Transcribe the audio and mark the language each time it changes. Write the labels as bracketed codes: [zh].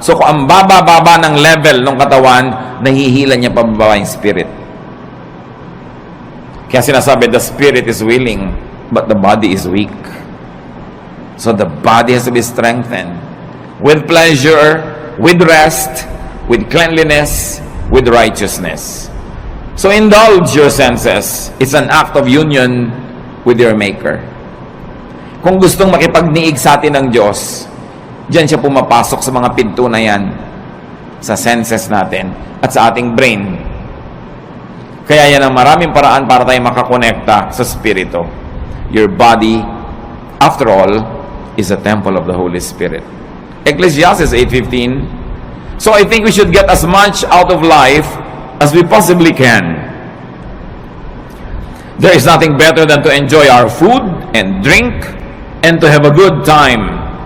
[tl] So kung ang baba-baba ng level ng katawan, nahihila niya pababa yung spirit. Kaya sinasabi, [en] the spirit is willing, but the body is weak. So the body has to be strengthened. With pleasure, with rest, with cleanliness, with righteousness. So indulge your senses. It's an act of union with your Maker. [tl] Kung gustong makipagniig sa atin ng Diyos, diyan siya pumapasok sa mga pinto na yan, sa senses natin, at sa ating brain. Kaya yan ang maraming paraan para tayo makakonekta sa Spirito. [en] Your body, after all, is a temple of the Holy Spirit. Ecclesiastes 8:15. So I think we should get as much out of life as we possibly can. There is nothing better than to enjoy our food and drink and to have a good time.